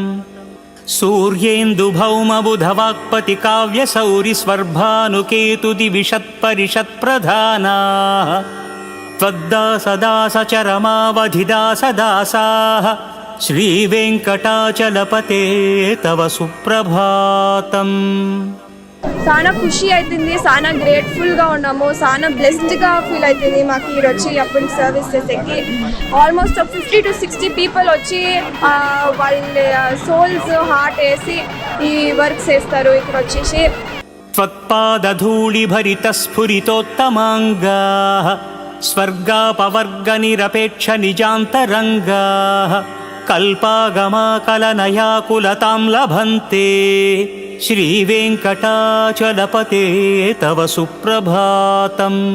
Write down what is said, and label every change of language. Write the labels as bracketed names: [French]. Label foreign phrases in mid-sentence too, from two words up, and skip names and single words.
[Sanskrit] सूर्येन्दुभौमबुधवाक्पति काव्यसौरिस्वर्भानुकेतुदिविषत्परिषत्प्रधानाः त्वद्दासदासचरमावधिदासदासाः श्रीवेङ्कटाचलपते तव सुप्रभातम्। [Telugu] చాలా ఖుషి అవుతుంది, చాలా గ్రేట్ఫుల్గా ఉన్నాము, చాలా [English] blessed feel [Telugu] అవుతుంది మాకు ఈ వచ్చి అప్పుడు సర్వీస్ చేసేకి. [English] almost 50 to 60 people [Telugu] వచ్చి వాళ్ళ [English] souls heart [Telugu] వేసి ఈ వర్క్ చేస్తారు ఇక్కడ వచ్చేసి. [Sanskrit] त्वत्पादधूलिभरितस्फुरितोत्तमाङ्गाः स्वर्गापवर्गनिरपेक्षनिजान्तरङ्गाः कल्पागमाकलनयाकुलतां लभन्ते श्रीवेङ्कटाचलपते तव सुप्रभातम्।